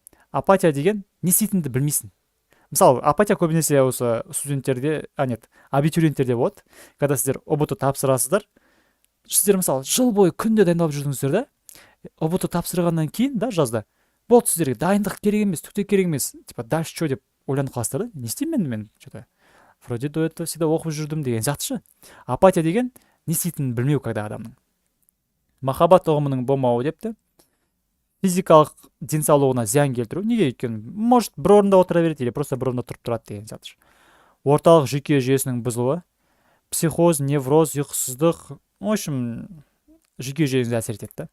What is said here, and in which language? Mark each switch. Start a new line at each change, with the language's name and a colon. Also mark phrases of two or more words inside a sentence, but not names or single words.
Kazakh: Апатия деген не істейтініңді білмейсің. Мысалы, апатия көбінесе осы студенттерде, абитуриенттерде болады. Когда сіздер ұбт тапсырасыздар, сіздер мысалы жыл бойы күнде дайындалып жүрдіңіздер да, ұбт тапсырғаннан кейін да жазда болды, сіздерге дайындық керек емес, түкте керек емес,
Russian: типа дальше что
Kazakh: деп ойланып қаласыздар да, не істеймін мен
Russian: что-то вроде до этого всегда
Kazakh: оқып жүрдім деген сияқты. Апатия деген не істейтінін білмеу когда адамның. Махаббат ұғымының болмауы депті. Физикалық денсаулығына зиян келтіру. Неге? Өйткені может бір орында отыра береді
Russian: или просто
Kazakh: бір орында тұрып тұрады деген сияқты. Орталық жүйке жүйесінің бұзылуы, психоз, невроз, ұйқысыздық,
Russian: в общем,
Kazakh: жүйке жүйесіне әсер етеді.